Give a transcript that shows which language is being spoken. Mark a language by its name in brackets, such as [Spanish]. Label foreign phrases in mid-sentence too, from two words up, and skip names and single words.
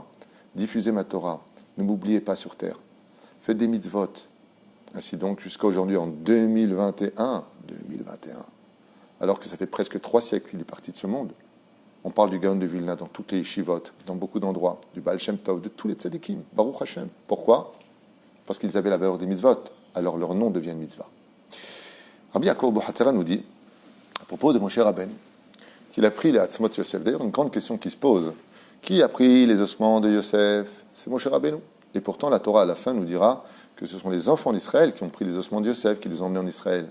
[French] Diffusez ma Torah. Ne m'oubliez pas sur terre. Faites des mitzvot. Ainsi donc, jusqu'à aujourd'hui, en 2021, alors que ça fait presque 3 siècles qu'il est parti de ce monde, on parle du Gaon de Vilna dans toutes les yeshivot, dans beaucoup d'endroits, du Baal Shem Tov, de tous les tzadikim. [Hebrew] ברוך השם. [French] Pourquoi? Parce qu'ils avaient la valeur des mitzvot. Alors leur nom devient une mitzvah. Rabbi Yaakov Bohatzera nous dit, à propos de Moshe Rabbeinu, qu'il a pris les [Hebrew] עצמות יוסף. [French] D'ailleurs, une grande question qui se pose. Qui a pris les ossements de Yosef? C'est Moshe Rabbeinu. Et pourtant, la Torah, à la fin, nous dira que ce sont les enfants d'Israël qui ont pris les ossements de Yosef, qui les ont emmenés en Israël.